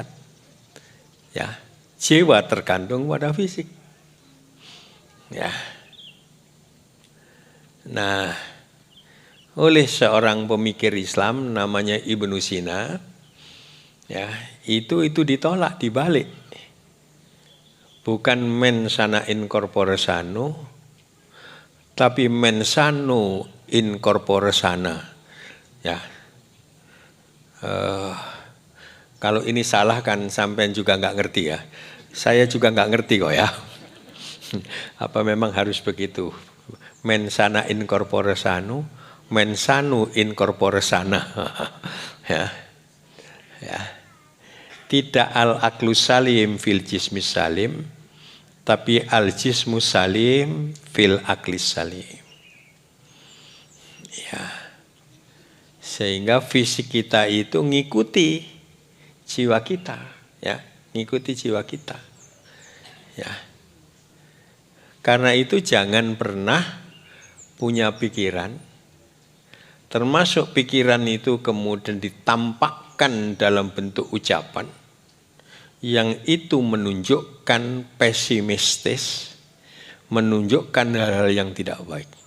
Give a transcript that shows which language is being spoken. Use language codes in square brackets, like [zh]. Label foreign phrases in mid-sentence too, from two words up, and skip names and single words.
[id] Ya, jiwa tergantung pada fisik. Ya. Nah, oleh seorang pemikir Islam namanya Ibnu Sina, ya, itu ditolak, dibalik. [la] Bukan mens sana in corpore sano, tapi mens sano in corpore sana. [id] Ya. Kalau ini salah kan sampean juga nggak ngerti ya. Saya juga nggak ngerti kok ya. Apa memang harus begitu? [la] Mens sana in corpore sano, mens sano in corpore sana. [id] Ya. Ya. [ar] Tidak العقل السليم في الجسم السليم, tapi الجسم السليم في العقل السليم. [id] Ya. Sehingga fisik kita itu ngikuti jiwa kita, ya, ngikuti jiwa kita. Ya. Karena itu jangan pernah punya pikiran, termasuk pikiran itu kemudian ditampakkan dalam bentuk ucapan, yang itu menunjukkan pesimistis, menunjukkan hal-hal yang tidak baik.